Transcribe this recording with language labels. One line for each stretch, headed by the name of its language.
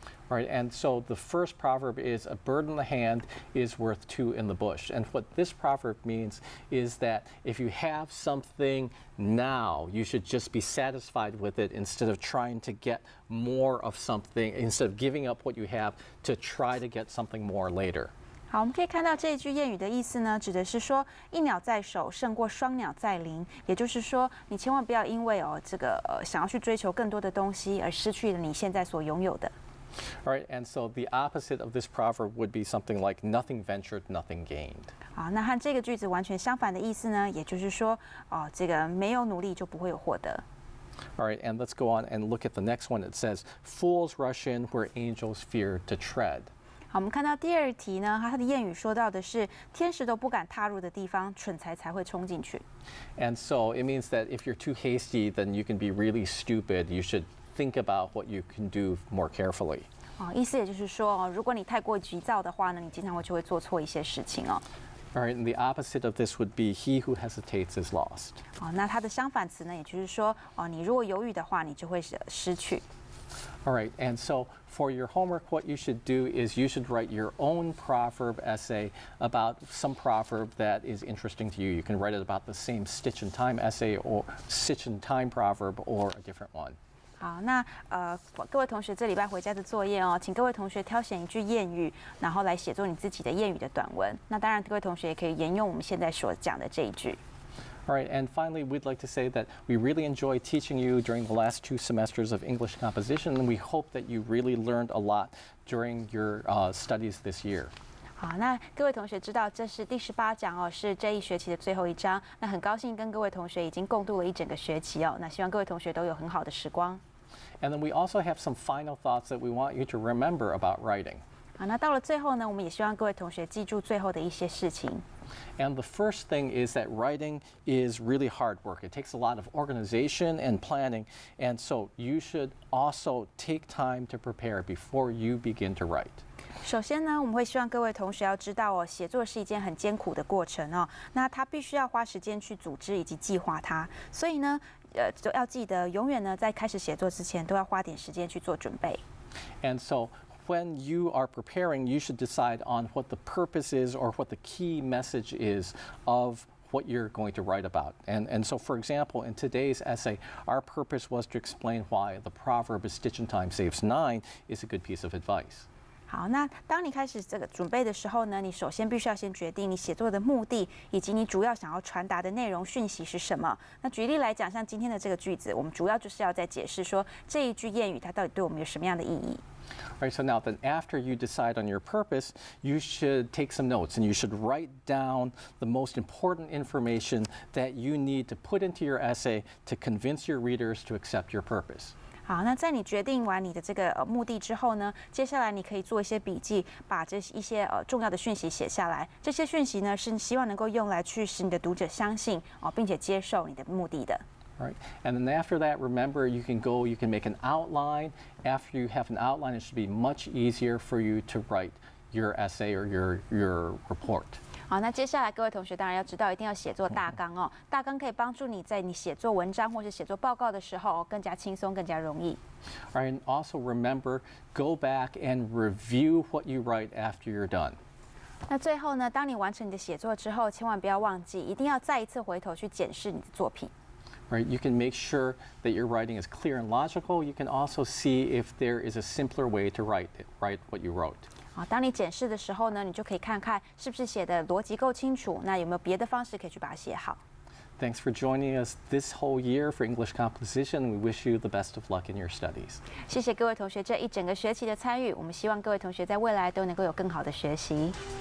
English: Right, and so the first proverb is a bird in the hand is worth two in the bush. And what this proverb means is that if you have something now, you should just be satisfied with it instead of trying to get more of something, instead of giving up what you have to try to get something more later.
Chinese: 好，我们可以看到这一句谚语的意思呢，指的是说一鸟在手胜过双鸟在林，也就是说，你千万不要因为想要去追求更多的东西而失去了你现在所拥有的。
English: All right, and so the opposite of this proverb would be something like nothing ventured, nothing gained.
Chinese: 好，那和这个句子完全相反的意思呢，也就是说，这个没有努力就不会有获得。
English: All right, and let's go on and look at the next one. It says, "Fools rush in where angels fear to tread."
Chinese: 好，我们看到第二题呢，它的谚语说到的是天使都不敢踏入的地方，蠢材才会冲进去。
English: And so it means that if you're too hasty, then you can be really stupid. You should think about what you can do more carefully.
Chinese: 意思也就是说，如果你太过急躁的话呢，你经常就会做错一些事情哦。
English: All right, and the opposite of this would be he who hesitates is lost.
Chinese: 那它的相反词呢，也就是说，你如果犹豫的话，你就会失去。
English: All right, and so for your homework, what you should do is you should write your own proverb essay about some proverb that is interesting to you. You can write it about the same stitch and time essay or stitch and time proverb or a different one.
Chinese: 好，那各位同学这礼拜回家的作业哦，请各位同学挑选一句谚语，然后来写作你自己的谚语的短文。那当然，各位同学也可以沿用我们现在所讲的这一句。
English: All right, and finally, we'd like to say that we really enjoyed teaching you during the last 2 semesters of English composition, and we hope that you really learned a lot during your studies this year.
Chinese: 好，那各位同学知道这是第18讲哦，是这一学期的最后一章。那很高兴跟各位同学已经共度了一整个学期哦。那希望各位同学都有很好的时光。
English: And then we also have some final thoughts that we want you to remember about writing.
Chinese: 好，那到了最后呢，我们也希望各位同学记住最后的一些事情。
English: And the first thing is that writing is really hard work. It takes a lot of organization and planning, and so you should also take time to prepare before you begin to write.
Chinese: 首先呢，我们会希望各位同学要知道哦，写作是一件很艰苦的过程哦。那他必须要花时间去组织以及计划它，所以呢，就要记得永远呢在开始写作之前都要花点时间去做准备。
English: And so when you are preparing, you should decide on what the purpose is or what the key message is of what you're going to write about. And so, for example, in today's essay, our purpose was to explain why the proverb "a stitch in time saves 9" is a good piece of advice.
Chinese: 好，那当你开始这个准备的时候呢，你首先必须要先决定你写作的目的，以及你主要想要传达的内容讯息是什么。那举例来讲，像今天的这个句子，我们主要就是要在解释说这一句谚语它到底对我们有什么样的意义。
English: All right, so now then after you decide on your purpose, you should take some notes and you should write down the most important information that you need to put into your essay to convince your readers to accept your purpose.
Chinese: 好，那在你决定完你的这个目的之后呢，接下来你可以做一些笔记，把这一些重要的讯息写下来。这些讯息呢，是希望能够用来去使你的读者相信并且接受你的目的的。
English: All right, and then after that, remember you can make an outline. After you have an outline, it should be much easier for you to write your essay or your report.
Chinese: 好，那接下来各位同学当然要知道，一定要写作大纲哦。大纲可以帮助你在你写作文章或是写作报告的时候更加轻松、更加容易。
English: All right, and also remember, go back and review what you write after you're done.
Chinese: 那最后呢，当你完成你的写作之后，千万不要忘记，一定要再一次回头去检视你的作品。
English: Right, you can make sure that your writing is clear and logical. You can also see if there is a simpler way to write what you wrote.
Chinese: 好，当你检视的时候呢，你就可以看看是不是写的逻辑够清楚，那有没有别的方式可以去把它写好。
English: Thanks for joining us this whole year for English composition. We wish you the best of luck in your studies.
Chinese: 谢谢各位同学这一整个学期的参与，我们希望各位同学在未来都能够有更好的学习。